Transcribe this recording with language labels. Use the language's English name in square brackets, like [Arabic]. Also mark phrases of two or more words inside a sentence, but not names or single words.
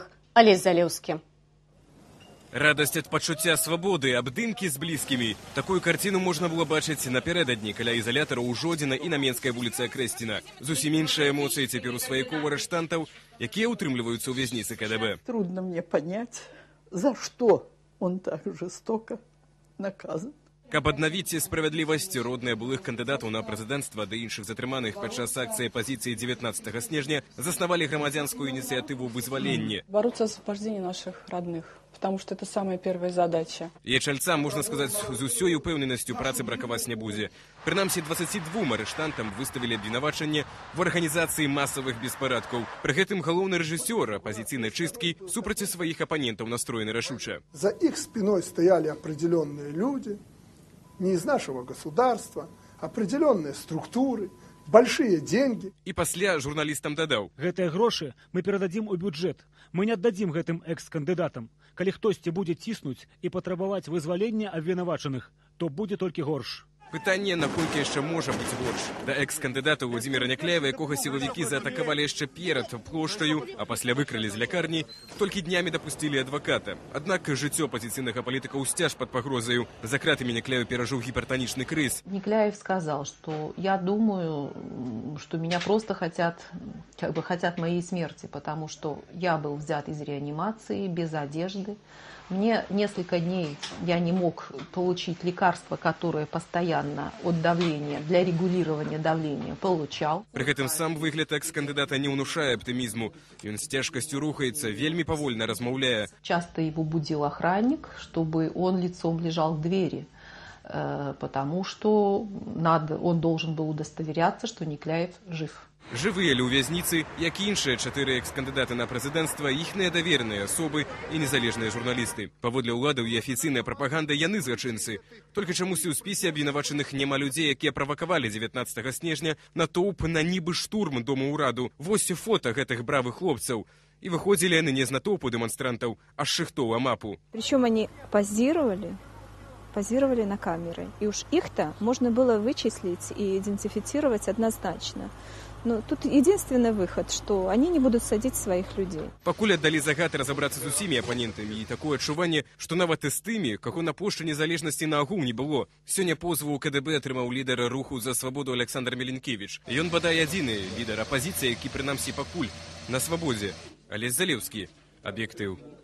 [Belarusian] Алесь Залеўскі. Радасць ад пачуцця свабоды, абдымкі з блізкімі. Такую карціну можна было бачыць напярэдадні каля ізалятара ў Жодзіна і на Менскай вуліцы Акрэсціна. Зусім іншыя эмоцыі цяпер у сваякоў арыштантаў, якія ўтрымліваюцца ў вязніцы КДБ. [Russian] Трудно мне понять, за что он так жестоко наказан. [Belarusian] Каб аднавіць справядлівасць, родныя былых кандыдатаў на прэзідэнцтва ды іншых затрыманых падчас акцыі апазіцыі 19 снежня заснавалі грамадзянскую ініцыятыву «Вызваленне». [Russian] Бороться за освобождение наших родных, потому что это самая первая задача. [Belarusian] Ячальцам, можна сказаць, з усёй упэўненасцю працы бракаваць не будзе. Прынамсі 22 арыштантам выставілі абвінавачанне в арганізацыі масавых беспарадкаў. Пры гэтым галоўны рэжысёр апазіцыйнай чысткі супраць сваіх апанентаў настроены рашуча. [Russian] За их спиной стояли определенные люди, не из нашего государства, определенные структуры, большие деньги. [Belarusian] І пасля журналістам дадаў. Гэтыя грошы мы перададзім у бюджэт. Мы не аддадзім гэтым экс-кандыдатам. Калі хтосьці будзе ціснуць і патрабаваць вызвалення абвінавачаных, то будзе толькі горш. Пытанне, наколькі яшчэ можа быць горш. Да экс-кандыдата Владзіміра Някляева, якога сілавікі заатакавалі яшчэ перад плошчаю, а пасля выкралі з лякарні, толькі днямі дапусцілі адваката. Аднак жыццё апазіцыйнага палітыка ўсцяж пад пагрозаю. За кратамі Някляев перажыў гіпертанічны крыз. [Russian] Никляев сказал, что я думаю, что меня просто хотят моей смерти, потому что я был взят из реанимации без одежды. Мне несколько дней я не мог получить лекарства, которые постоянно от давления, для регулирования давления получал. [Belarusian] При гэтым сам выгляд экс-кандыдата не ўнушае аптымізму. Ён з цяжкасцю рухаецца, вельмі павольна размаўляе. [Russian] Часто его будил охранник, чтобы он лицом лежал к двери, потому что он должен был удостоверяться, что Никляев жив. [Belarusian] Жывыя ли ў вязніцы, як і іншыя 4 экс-кандыдаты на прэзідэнцтва, іхныя даверныя асобы і незалежныя журналісты. Паводле ўладаў і афіцыйная прапаганда яны злачынцы. Толькі чамусьці ў спісе абвінавачаных няма людзей, якія правакавалі 19 снежня натоўп на нібы штурм дома ўраду. Вось фота гэтых бравых хлопцаў. І выходзілі яны не з натоўпу дэманстрантаў, а з шыхтоў амапу. [Russian] Причем они позировали на камеры. И уж их-то можно было вычислить и идентифицировать однозначно. Но тут единственный выход, что они не будут садить своих людей. [Belarusian] Пакуль аддалі загад разабрацца з усімі апанентамі, і такое адчуванне, што нават і з тымі, каго на плошчы незалежнасці наогул не было. Сёння позву ў КДБ атрымаў лідар руху за свабоду Александр Меленкевич. Ён бадай адзіны лідар апазіцыі, які прынамсі пакуль на свабодзе. Алесь Залеўскі, аб'ектыў.